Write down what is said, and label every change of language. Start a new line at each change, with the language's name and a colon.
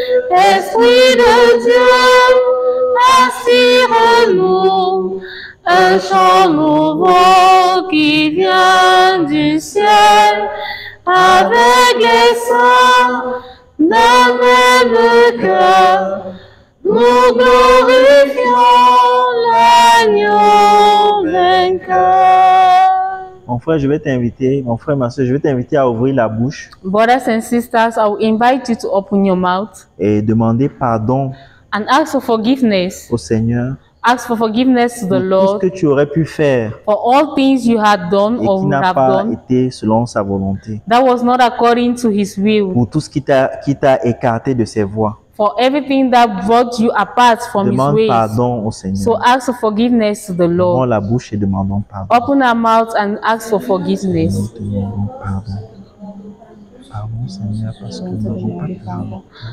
French: Esprit de Dieu, inspire-nous un chant nouveau qui vient du ciel, avec les saints d'un même cœur. Nous glorifions l'agneau vainqueur. Mon frère, je vais t'inviter, mon frère, ma soeur, je vais t'inviter à ouvrir la bouche
English: Brothers and sisters, I will invite you to open your mouth
French: et demander pardon
English: and ask for forgiveness.
French: au Seigneur
English: Ask for forgiveness to the
French: pour tout ce
English: Lord
French: que tu aurais pu faire
English: for all things you had done
French: et
English: or
French: qui
English: would
French: n'a
English: have
French: pas
English: done
French: été selon sa volonté,
English: that was not according to His will,
French: pour tout ce qui t'a écarté de ses voies.
English: for everything that brought you apart from His
French: Demande
English: ways.
French: pardon au
English: So
French: Seigneur.
English: ask for forgiveness to the
French: Ouvrons
English: Lord.
French: la bouche et demandons pardon.
English: Open our mouth and ask for forgiveness.
French: Nous te demandons pardon. Pardon, Seigneur, parce que nous n'avons pas toujours.